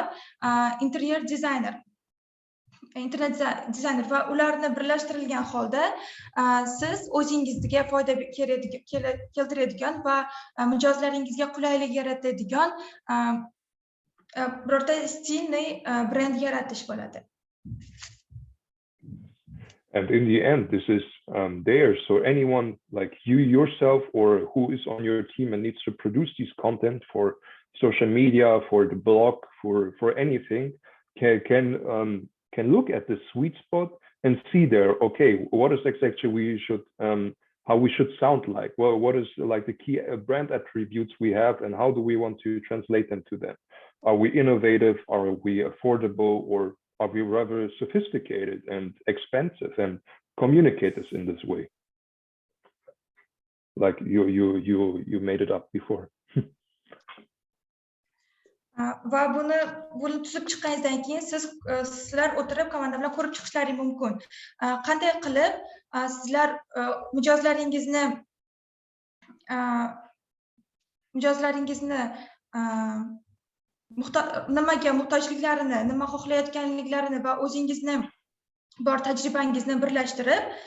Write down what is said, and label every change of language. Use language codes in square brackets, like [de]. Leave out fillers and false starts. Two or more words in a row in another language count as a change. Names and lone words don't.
[uz] Interyer dizayner, internet dizayner va ularni birlashtirilgan holda siz o'zingizga foyda keltiradigan va mijozlaringizga qulaylik yaratadigan birorta stilli brend yaratish bo'ladi. [en] And in the end, this is there. So anyone like you yourself or who is on your team and needs to produce these content for social media, for the blog, for anything, can look at the sweet spot and see there, okay, what is exactly we should, how we should sound like? Well, what is like the key brand attributes we have and how do we want to translate them to them? Are we innovative? Are we affordable? Or are we rather sophisticated and expensive and communicate this in this way? Like you made it up before. [uz] Va buni tuzib chiqqaningizdan keyin sizlar o'tirib komanda bilan ko'rib chiqishlaringiz mumkin. Qanday qilib sizlar mijozlaringizni nimaga muhtojliklarini, nima xohlayotganliklarini va o'zingizni bor tajribangizni birlashtirib